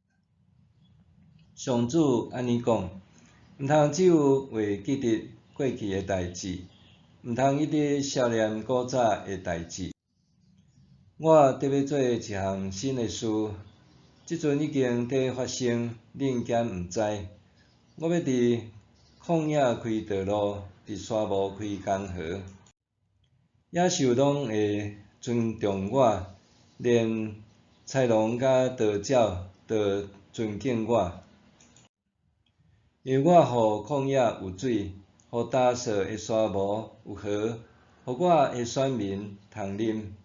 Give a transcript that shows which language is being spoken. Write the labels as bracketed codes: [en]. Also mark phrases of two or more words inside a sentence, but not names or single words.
[nan] 上主安尼讲：毋通只有为记得过去的代志，毋通一直思念古早的代志。我得要做一项新的事，即阵已经在发生，恁兼毋知。我要伫旷野开道路，伫沙漠开江河。野兽拢会尊重我，连豺狼甲盗鸟都尊敬我。因为我互旷野有水，互干燥的沙漠有河，互我的选民通啉。